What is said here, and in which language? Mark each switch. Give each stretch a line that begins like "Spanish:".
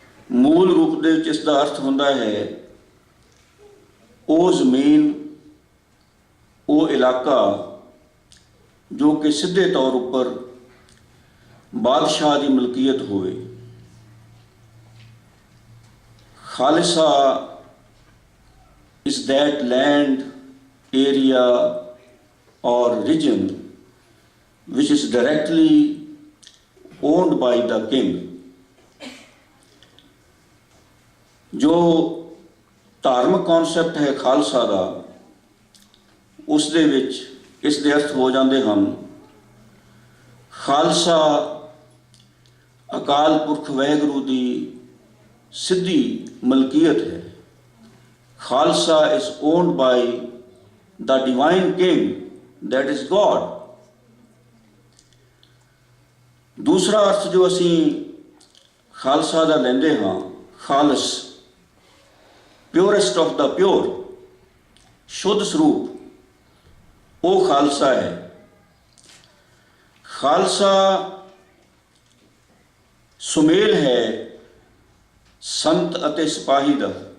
Punjabi: ਮੂਲ ਰੂਪ ਦੇ ਵਿੱਚ ਇਸ ਦਾ ਅਰਥ ਹੁੰਦਾ ਹੈ ਉਹ ਜ਼ਮੀਨ, ਉਹ ਇਲਾਕਾ ਜੋ ਕਿ ਸਿੱਧੇ ਤੌਰ ਉੱਪਰ ਬਾਦਸ਼ਾਹ ਦੀ ਮਲਕੀਅਤ ਹੋਵੇ।
English: Khalsa is that land, area or region which is directly owned by the king।
Punjabi: ਜੋ ਧਾਰਮਿਕ ਕਨਸੈਪਟ ਹੈ ਖਾਲਸਾ ਦਾ, ਉਸ ਦੇ ਵਿੱਚ ਇਸ ਦੇ ਅਰਥ ਹੋ ਜਾਂਦੇ ਹਨ। ਖਾਲਸਾ ਅਕਾਲ ਪੁਰਖ ਵਾਹਿਗੁਰੂ ਦੀ ਸਿੱਧੀ ਮਲਕੀਅਤ ਹੈ।
English: Khalsa is owned by the divine king, that is God।
Punjabi: ਦੂਸਰਾ ਅਰਥ ਜੋ ਅਸੀਂ ਖਾਲਸਾ ਦਾ ਲੈਂਦੇ ਹਾਂ, ਖਾਲਸ,
English: purest of the pure,
Punjabi: ਸ਼ੁੱਧ ਸਰੂਪ, ਉਹ ਖਾਲਸਾ ਹੈ। ਖਾਲਸਾ ਸੁਮੇਲ ਹੈ ਸੰਤ ਅਤੇ ਸਿਪਾਹੀ ਦਾ।